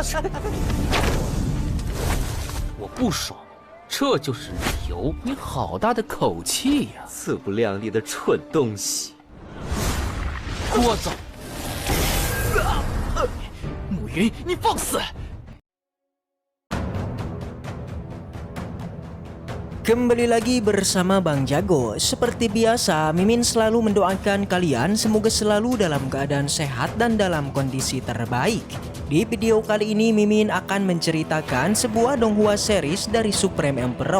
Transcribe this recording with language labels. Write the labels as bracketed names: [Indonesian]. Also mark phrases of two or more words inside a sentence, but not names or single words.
[Chinese] 我不爽，这就是理由。你好大的口气呀！自不量力的蠢东西！聒噪！暮云，你放肆！ [Indonesian] Kembali lagi bersama Bang Jago. Seperti biasa, Mimin selalu mendoakan kalian semoga selalu dalam keadaan sehat dan dalam kondisi terbaik. Di video kali ini Mimin akan menceritakan sebuah donghua series dari Supreme Emperor.